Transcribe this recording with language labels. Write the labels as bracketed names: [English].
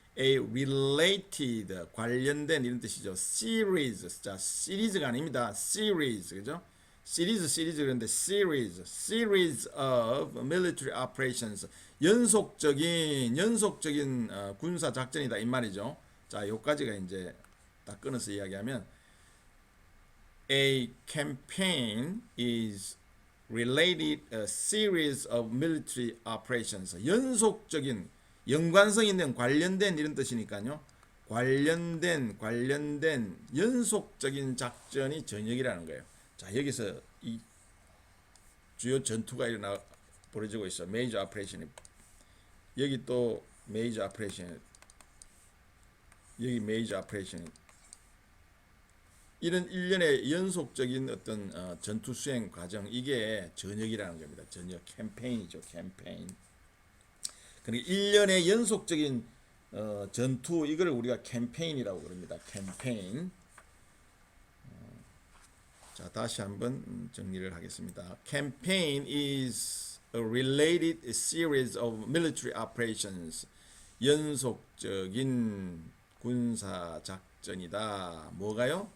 [English] A related [Korean] 관련된 이런 뜻이죠. series. 자, 시리즈가 아닙니다. series. 그죠? 시리즈 그런데 [English] series of military operations. [Korean] 연속적인 군사 작전이다 이 말이죠. 자, 요까지가 이제 딱 끊어서 이야기하면 [English] A campaign is related a series of military operations. [Korean] 연속적인 연관성 있는 관련된 이런 뜻이니까요. 관련된 연속적인 작전이 전역이라는 거예요. 자, 여기서 이 주요 전투가 벌어지고 있어. 메이저 오퍼레이션. 여기 또 메이저 오퍼레이션. 여기 메이저 오퍼레이션. 이런 일련의 연속적인 어떤 전투 수행 과정, 이게 전역이라는 겁니다. 전역 캠페인이죠. 캠페인. 그러니까 일련의 연속적인 전투, 이걸 우리가 캠페인이라고 그럽니다. 캠페인. 자, 다시 한번 정리를 하겠습니다. [English] Campaign is a related series of military operations. [Korean] 연속적인 군사 작전이다. 뭐가요?